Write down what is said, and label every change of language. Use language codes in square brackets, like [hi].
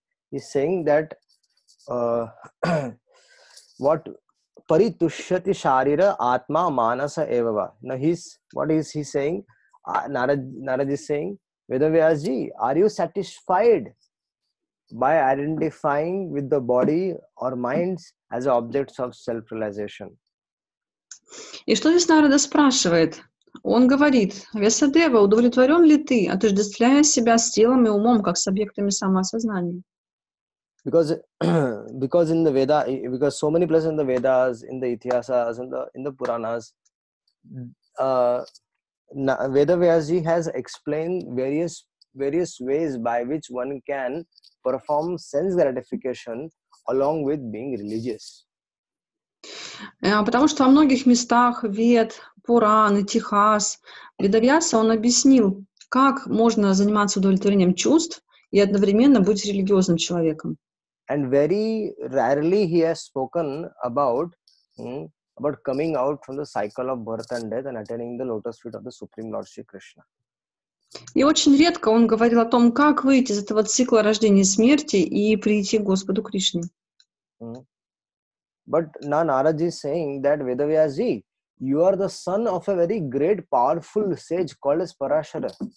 [en] He's saying that what [sa] Paritushyati Sharira Atma Manasa Evava. [en] Now what is he saying? Narad is saying, Vedavyasji, are you satisfied by identifying with the body or minds as objects of self-realization? [ru] И что здесь Нарада спрашивает? Он говорит: Вьясадева, удовлетворен ли ты, отождествляя себя с телом и умом, как с объектами самоосознания? [en] Because in the Veda, because so many places in the Vedas, in the Ithiyasas, in the Puranas, Vedavyasji has explained various ways by which one can perform sense gratification along with being religious. [ru] Потому что во многих местах Вед, Пуран, Итихас, Ведавьяса он объяснил, как можно заниматься удовлетворением чувств и одновременно быть религиозным человеком. [en] And very rarely he has spoken about coming out from the cycle of birth and death and attaining the lotus feet of the Supreme Lord Shri Krishna. [ru] И очень редко он говорил о том, как выйти из этого цикла рождения и смерти и прийти к Господу Кришне. [en] But now Narad is saying that Vedavyasji, you are the son of a very great, powerful sage called as Parashara.